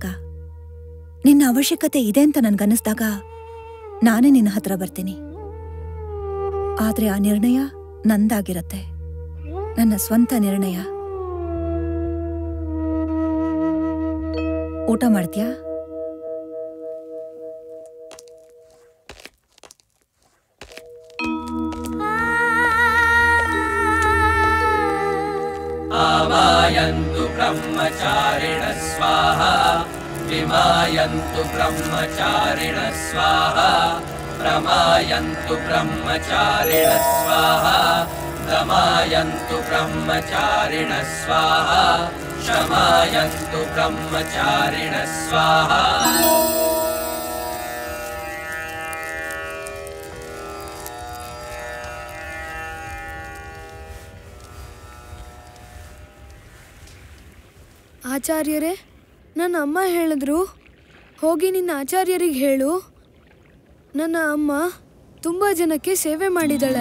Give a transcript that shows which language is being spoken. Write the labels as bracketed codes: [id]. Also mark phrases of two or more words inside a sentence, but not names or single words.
[kn] ನಿನ್ನ ಅವಶ್ಯಕತೆ ಇದೆ ಅಂತ ನನ್ಗನ್ನಿಸ್ದಾಗ ನಾನೇ ನಿನ್ನ ಹತ್ರ ಬರ್ತೀನಿ. ಆದ್ರೆ ಆ ನಿರ್ಣಯ ನಂದಾಗಿರತ್ತೆ, ನನ್ನ ಸ್ವಂತ ನಿರ್ಣಯ. ಊಟ ಮಾಡ್ತೀಯಾ? [sa] आमायन्तु ब्रह्मचारिण स्वाहा विमायन्तु ब्रह्मचारिण स्वाहा प्रमायन्तु ब्रह्मचारिण स्वाहा दमायन्तु ब्रह्मचारिण स्वाहा शमायन्तु ब्रह्मचारिण स्वाहा. [kn] ಆಚಾರ್ಯರೇ, ನನ್ನ ಅಮ್ಮ ಹೇಳಿದ್ರು, ಹೋಗಿ ನಿನ್ನ ಆಚಾರ್ಯರಿಗೆ ಹೇಳು, ನನ್ನ ಅಮ್ಮ ತುಂಬ ಜನಕ್ಕೆ ಸೇವೆ ಮಾಡಿದಾಳೆ.